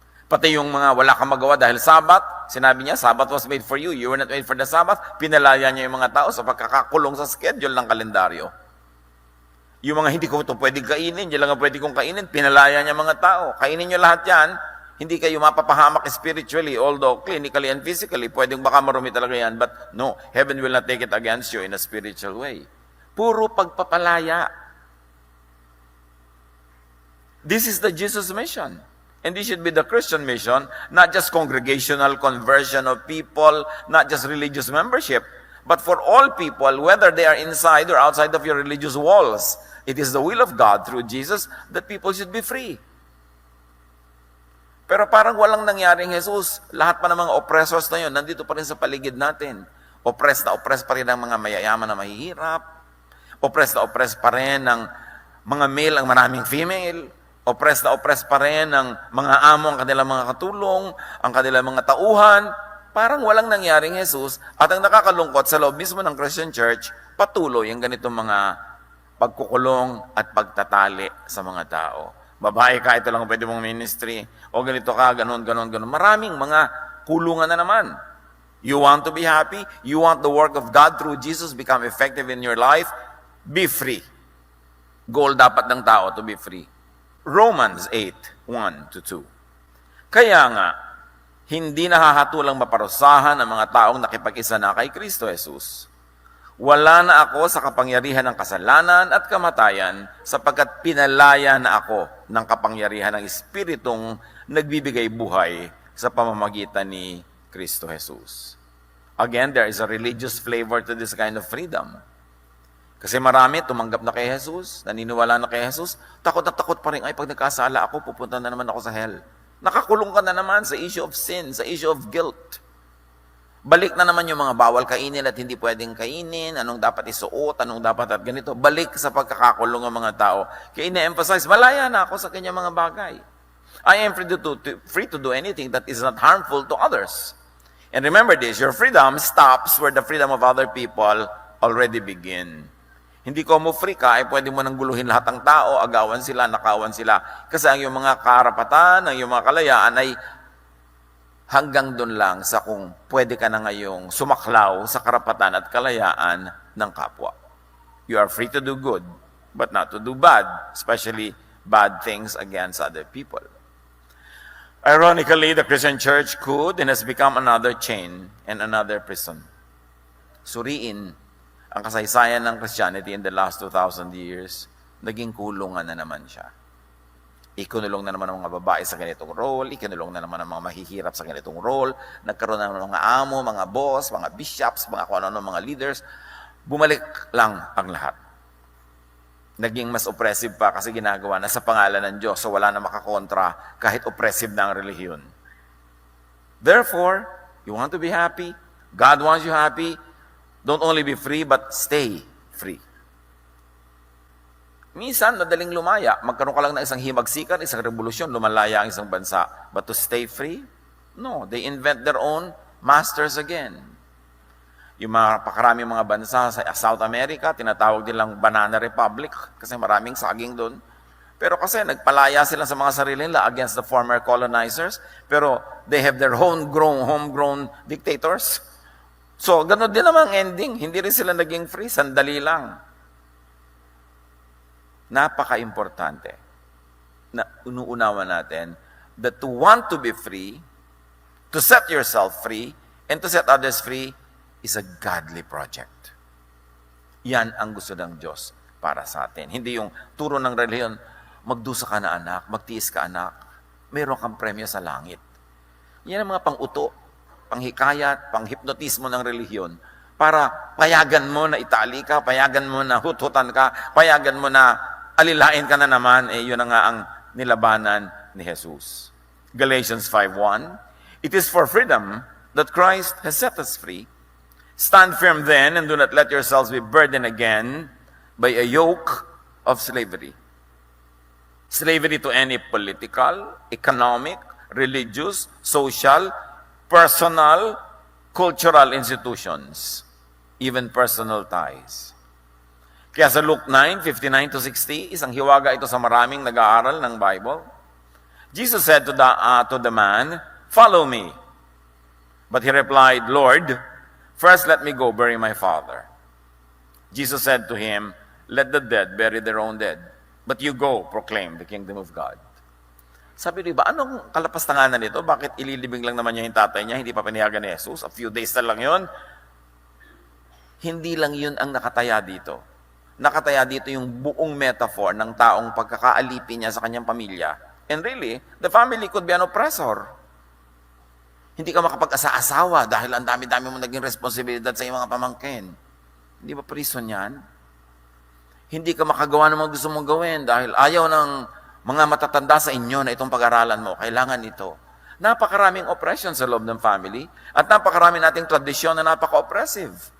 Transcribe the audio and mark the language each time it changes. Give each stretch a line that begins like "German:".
Filipino: Pati yung mga wala kang magawa dahil Sabat, sinabi niya,
English: Sabat was made for you, you were not made for the Sabbath,
Filipino: pinalaya niya yung mga tao sa pagkakakulong sa schedule ng kalendaryo. Yung mga hindi ko ito pwedeng kainin, yan lang ang pwede kong kainin, pinalaya niya mga tao. Kainin niyo lahat yan, hindi kayo mapapahamak
English: spiritually, although clinically and physically,
Filipino: pwedeng baka marumi talaga yan,
English: but no, heaven will not take it against you in a spiritual way.
Filipino: Puro pagpapalaya.
English: This is the Jesus mission. And this should be the Christian mission, not just congregational conversion of people, not just religious membership, but for all people, whether they are inside or outside of your religious walls. It is the will of God through Jesus that people should be free.
Filipino: Pero parang walang nangyaring Jesus. Lahat pa ng mga oppressors na yun, nandito pa rin sa paligid natin. Oppressed na oppressed pa rin ang mga mayayaman na mahihirap. Oppressed na oppressed pa rin ang mga male ang maraming female. Oppressed na oppressed pa rin ang mga amo ang kanilang mga katulong, ang kanilang mga tauhan. Parang walang nangyaring Jesus. At ang nakakalungkot sa loob mismo ng Christian Church, patuloy ang ganitong mga pagkukulong at pagtatali sa mga tao. Babae ka, ito lang pwede mong ministry. O ganito ka, ganun. Maraming mga kulungan na naman.
English: You want to be happy? You want the work of God through Jesus become effective in your life? Be free. Goal
Filipino: dapat ng tao
English: to be free. Romans 8:1-2.
Filipino: Kaya nga, hindi nahahatulang maparusahan ang mga taong nakipag-isa na kay Kristo Jesus. Wala na ako sa kapangyarihan ng kasalanan at kamatayan sapagkat pinalaya na ako ng kapangyarihan ng Espiritong nagbibigay buhay sa pamamagitan ni Kristo Jesus.
English: Again, there is a religious flavor to this kind of freedom.
Filipino: Kasi marami tumanggap na kay Jesus, naniniwala na kay Jesus, takot na takot pa rin, ay pag nagkasala ako, pupunta na naman ako sa hell. Nakakulong ka na naman sa
English: issue of sin,
Filipino: sa
English: issue of guilt.
Filipino: Balik na naman yung mga bawal kainin at hindi pwedeng kainin, anong dapat isuot, anong dapat at ganito. Balik sa pagkakakulong ng mga tao. Kaya ina-emphasize, malaya na ako sa kanyang mga bagay.
English: I am free to do anything that is not harmful to others. And remember this, your freedom stops where the freedom of other people already begin.
Filipino: Hindi ko mo free ka, ay pwede mo nang guluhin lahat ng tao, agawan sila, nakawan sila. Kasi ang iyong mga karapatan, ang iyong mga kalayaan ay hanggang doon lang sa kung pwede ka na ngayong sumaklaw sa karapatan at kalayaan ng kapwa.
English: You are free to do good, but not to do bad, especially bad things against other people. Ironically, the Christian church could and has become another chain and another prison.
Filipino: Suriin ang kasaysayan ng Christianity
English: in the last 2,000 years,
Filipino: naging kulungan na naman siya. Ikinulong na naman ang mga babae sa ganitong role, ikinulong na naman ang mga mahihirap sa ganitong role, nagkaroon na naman ng mga amo, mga boss, mga bishops, mga kung ano-ano, mga leaders. Bumalik lang ang lahat. Naging mas oppressive pa kasi ginagawa na sa pangalan ng Diyos, so wala na makakontra kahit oppressive na ang relihiyon.
English: Therefore, you want to be happy, God wants you happy, don't only be free, but stay free.
Filipino: Minsan, madaling lumaya. Magkaroon ka lang ng isang himagsikan, isang revolusyon, lumalaya ang isang bansa.
English: But to stay free? No, they invent their own masters again.
Filipino: Yung mga pakaraming mga bansa sa South America, tinatawag nilang Banana Republic kasi maraming saging doon. Pero kasi nagpalaya sila sa mga sarili nila
English: against the former colonizers,
Filipino: pero
English: they have their homegrown dictators.
Filipino: So, ganun din naman ang ending. Hindi rin sila naging free, sandali lang. Napaka-importante na unuunawa natin
English: that to want to be free, to set yourself free, and to set others free is a godly project.
Filipino: Yan ang gusto ng Diyos para sa atin. Hindi yung turo ng relihiyon, magdusa ka na anak, magtiis ka anak, meron kang premyo sa langit. Yan ang mga pang-uto, panghikayat, panghipnotismo ng relihiyon para payagan mo na itali ka, payagan mo na huthutan ka, payagan mo na alilain ka na naman, yun na nga ang nilabanan ni Jesus.
English: Galatians 5:1, it is for freedom that Christ has set us free. Stand firm then, and do not let yourselves be burdened again by a yoke of slavery. Slavery to any political, economic, religious, social, personal, cultural institutions, even personal ties.
Filipino: Kaya sa Luke 9:59-60, isang hiwaga ito sa maraming nag-aaral ng Bible.
English: Jesus said to the man, "Follow me." But he replied, "Lord, first let me go bury my father." Jesus said to him, "Let the dead bury their own dead, but you go proclaim the kingdom of God."
Filipino: Sabi rin ba, anong kalapastanganan nito? Bakit ililibing lang naman niya yung tatay niya, hindi pa pinayagan ni Jesus?
English: A few days
Filipino: na lang yun. Hindi lang yun ang nakataya dito. Nakataya dito yung buong metaphor ng taong pagkakaalipin niya sa kanyang pamilya.
English: And really, the family could be an oppressor.
Filipino: Hindi ka makapag-asa-asawa dahil ang dami-dami mo naging responsibilidad sa iyong mga pamangkin. Hindi ba prison yan? Hindi ka makagawa ng mga gusto mong gawin dahil ayaw ng mga matatanda sa inyo na itong pag-aralan mo. Kailangan ito. Napakaraming oppression sa loob ng family at napakaraming nating tradisyon na napaka-oppressive.